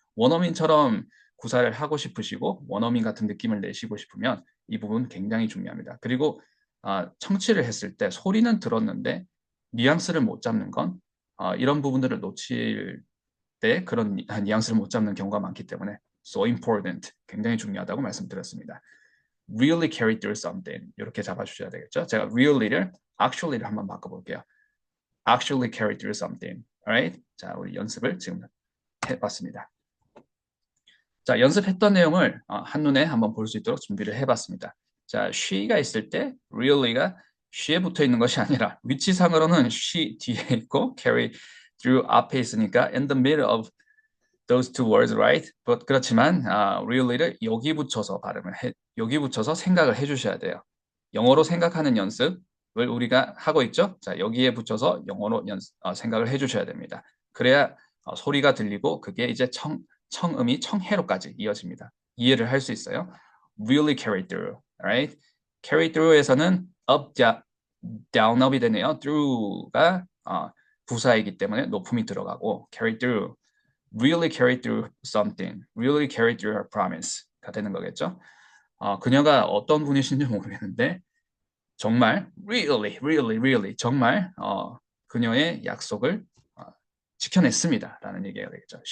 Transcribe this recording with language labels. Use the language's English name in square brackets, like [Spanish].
[Korean] 원어민처럼 구사를 하고 싶으시고 원어민 같은 느낌을 내시고 싶으면 이 부분 굉장히 중요합니다. 그리고 청취를 했을 때 소리는 들었는데 뉘앙스를 못 잡는 건 이런 부분들을 놓칠 때 그런 뉘앙스를 못 잡는 경우가 많기 때문에 [English] so important. [Korean] 굉장히 중요하다고 말씀드렸습니다. [English] really carry through something [Korean] 이렇게 잡아주셔야 되겠죠. 제가 really를 actually를 한번 바꿔볼게요. [English] actually carry through something. Alright? [Korean] 자, 우리 연습을 지금 해봤습니다. 자, 연습했던 내용을 한눈에 한번 볼 수 있도록 준비를 해봤습니다. 자, she가 있을 때 really가 she에 붙어 있는 것이 아니라 위치상으로는 she 뒤에 있고 carry through 앞에 있으니까 [English] in the middle of those two words, right? [Korean] But 그렇지만 really를 여기 붙여서 여기 붙여서 생각을 해주셔야 돼요. 영어로 생각하는 연습을 우리가 하고 있죠. 자, 여기에 붙여서 영어로 생각을 해주셔야 됩니다. 그래야 소리가 들리고 그게 이제 청음이 청해로까지 이어집니다. 이해를 할 수 있어요. [English] Really carry through, right? Carry through에서는 up, down, up이 되네요. through가 [Korean] 부사이기 때문에 높음이 들어가고 [English] carry through, really carry through something, really carry through her promise가 되는 거겠죠. [Korean] 그녀가 어떤 분이신지 모르겠는데 정말 really 정말 그녀의 약속을 지켜냈습니다라는 얘기가 되겠죠.